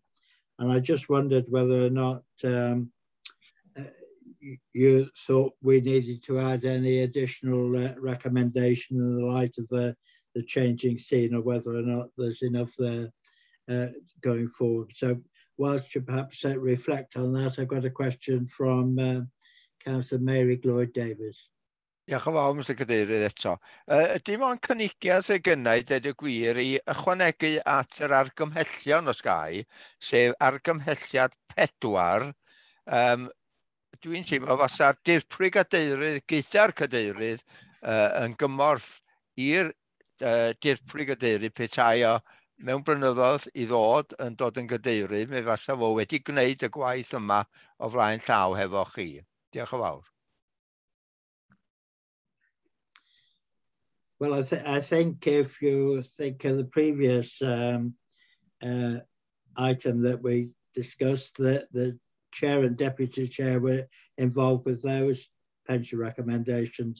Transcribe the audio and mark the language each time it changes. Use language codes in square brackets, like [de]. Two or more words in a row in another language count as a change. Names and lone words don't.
[en] And I just wondered whether or not you thought we needed to add any additional recommendation in the light of the changing scene, or whether or not there's enough there going forward. So whilst you perhaps reflect on that, I've got a question from Councillor Mary Gloyd-Davies. [cy] Diolch yn fawr, Mr Cadeirydd, eto. Dim ond cynigiad sy'n gynnau, dweud y gwir, i ychwanegu at yr argymhellion os gai, sef argymhelliad 4. Dwi'n teimlo fasa'r dirprwy gadeirydd gyda'r cadeirydd yn gymorth i'r dirprwy gadeirydd petai o mewn blynyddoedd i ddod yn gadeirydd, mi fasa fo wedi gwneud y gwaith yma o flaen llaw hefo chi. Diolch yn fawr. [en] Well, I think if you think of the previous item that we discussed, the chair and deputy chair were involved with those pension recommendations.